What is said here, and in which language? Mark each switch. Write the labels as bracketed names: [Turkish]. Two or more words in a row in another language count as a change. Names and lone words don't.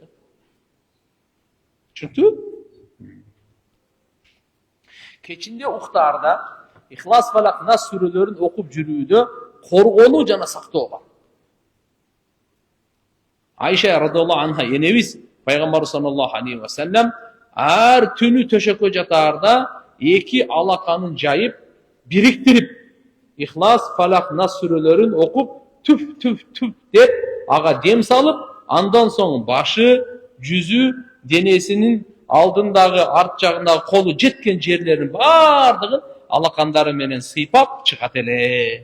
[Kyrgyz] Түшүндүңүзбү? Кечинде уктаарда Ихлас, Фалак, Нас сүрөлөрүн окуп жүрүүдө коргонуу жана сактоого. Айша [Arabic] رضي الله عنها [Kyrgyz] энебиз пайгамбар [Arabic] صلى الله عليه وسلم [Kyrgyz] ар түнү төшөккө жатаарда 2 алаканын жайып, бириктирип, Ихлас, Фалак, Нас сүрөлөрүн окуп, түп деп ага дем салып, андан соң башы, жүзү, денесинин алдындагы, арт жагындагы колу жеткен жерлерин бардыгын алакандары менен сыйпап чыгат эле.